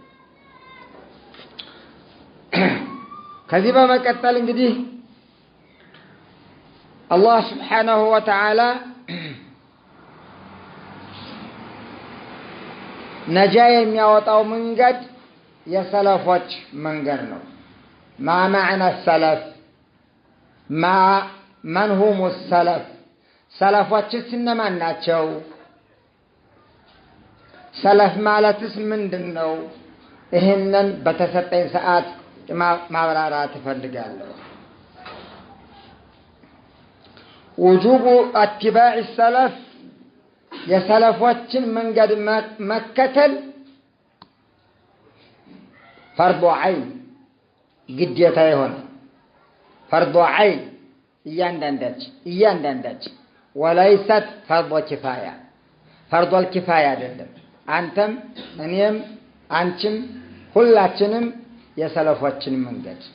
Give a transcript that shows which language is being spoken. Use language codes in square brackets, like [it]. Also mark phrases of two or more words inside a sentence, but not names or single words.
[am] ከዚህ በመቀጠል እንግዲህ አላህ [ar] سبحانه وتعالى [am] ነጃ የሚያወጣው መንገድ የሰለፎች መንገድ ነው። [ar] ما معنى السلف من هم السلف [am] ሰለፎችስ እነማን ናቸው? ሰለፍ ማለትስ ምንድነው? ይሄንን በተሰጠኝ ሰዓት ማብራራት እፈልጋለሁ። [ar] وجوب اتباع السلف [am] የሰለፎችን መንገድ መከተል [ar] فرض عين [am] ግዴታ ይሆን [ar] فرض عين [am] እያንዳንዳች [ar] وليست فرض كفاية فرض كفاية [am] አይደለም። አንተም እኔም አንቺም ሁላችንም የሰለፎችን መንገድ